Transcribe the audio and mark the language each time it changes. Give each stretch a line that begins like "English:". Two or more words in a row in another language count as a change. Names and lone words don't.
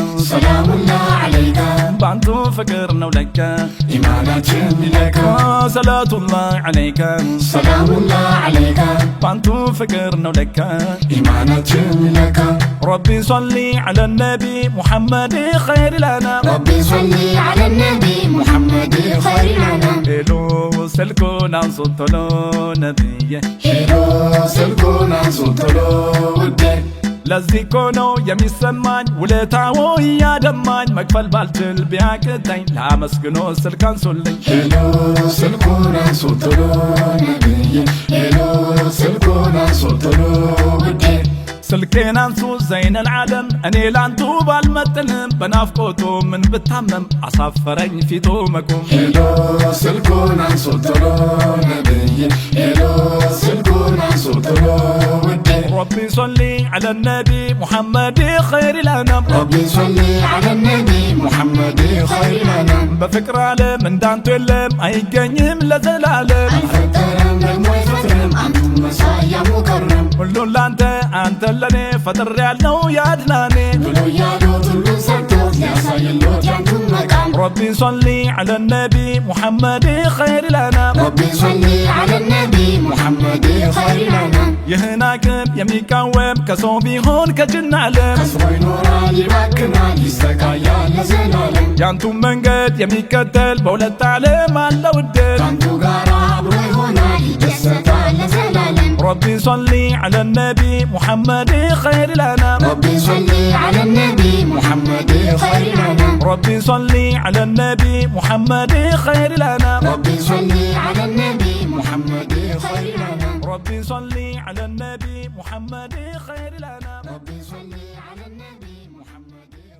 Arabic: سلام الله عليك
Amharic: ባንቱ ፍቅር ነው ለካ ኢማናችን ሚለካ
Arabic: صلاة الله عليك سلام الله عليك
Amharic: ባንቱ ፍቅር ነው ለካ ኢማናችን ሚለካ
Arabic: ربي صلي على النبي محمد خير لنا ربي صلي على النبي محمد خير لنا
Amharic: ሄሎ ስልኩን አንሱ ቶሎ ነብዬ ሄሎ ስልኩን አንሱ ቶሎ ውዴ ለዚህ እኮ ነው የሚሰማኝ ውለታዎ እያደማኝ መክፈል ባልችል ቢያቅተኝ ላመስግኖ ስልክ አንሱልኝ ሄሎ ስልኩን አንሱ ቶሎ ነብይ ሄሎ ስልኩን አንሱ ቶሎ ውዴ ስልኬን አንሱ ዘይነል ዓለም እኔ ላንቱ ባልመጥንም በናፍቆቱ ምን ብታመም አሳፈረኝ ፊቱ መቆም ሄሎ ስልኩን አንሱ ቶሎ ነብይ ሄሎ ስልኩን አንሱ ቶሎ ውዴ
Arabic: ربي صلي على النبي محمد خير لنا ربي صلي على النبي محمد خير لنا
Amharic: በፍቅር ዓለም እንዳንቱ የለም አይገኝም ለዘላለም አልፈጠረም ደግሞ አይፈጥርም አንቱን መሳይ
Arabic: يا مكرم
Amharic: ሁሉን ላንተ አንተ ለኔ ፈጥር ያለው ያድናኔ ብሎ ያሉት ሁሉን ሰጥቶት ሊያሳይሎት ያንቱን መቃም
Arabic: ربي صلي على النبي محمد خير لنا ربي صلي على النبي محمد خير لنا
Amharic: ይህን አቅም የሚቃወም ከሰው ቢሆን ከጅን ዓለም ከስሮ ይኖራል ይባክናል ይሰቃያል ለዘላለም ያንቱን መንገድ የሚከተል በሁለት ዓለም አለው እድል ካንቱ ጋር አብሮ ይሆናል ይደሰታል ለዘላለም
Arabic: ربي صلي على النبي محمد خير لنا ربي صلي على النبي محمد خير لنا ربي صلي على النبي محمد خير لنا ربي صلي على النبي محمد خير لنا ربي صلي على النبي محمد خير لنا ربي صلي على النبي محمد